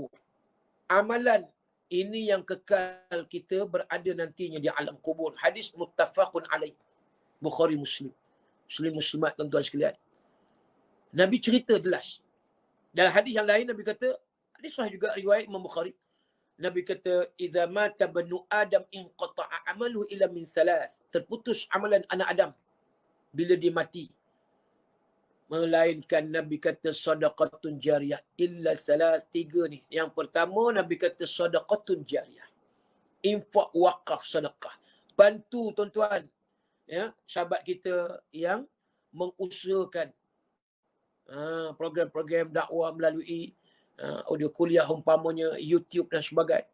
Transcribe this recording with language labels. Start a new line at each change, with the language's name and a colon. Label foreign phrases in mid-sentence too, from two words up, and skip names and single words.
Malay: Amalan ini yang kekal kita berada nantinya di alam kubur. Hadis
Arabic: متفق عليه.
Malay: Bukhari Muslim. Muslimat tuan-tuan sekalian. Nabi cerita jelas. Dalam hadis yang lain Nabi kata, hadis sahih juga riwayat Imam Bukhari. Nabi kata,
Arabic: "إذا مات ابن آدم انقطع عمله إلا من ثلاث."
Malay: Terputus amalan anak Adam bila dia mati. Melainkan Nabi kata
Arabic: صدقة جارية إلا ثلاث.
Malay: 3 ni. Yang pertama Nabi kata
Arabic: صدقة جارية.
Malay: Infak, wakaf, sedekah. Bantu tuan-tuan, ya, sahabat kita yang mengusahakan program-program dakwah melalui audio kuliah umpamanya YouTube dan sebagainya.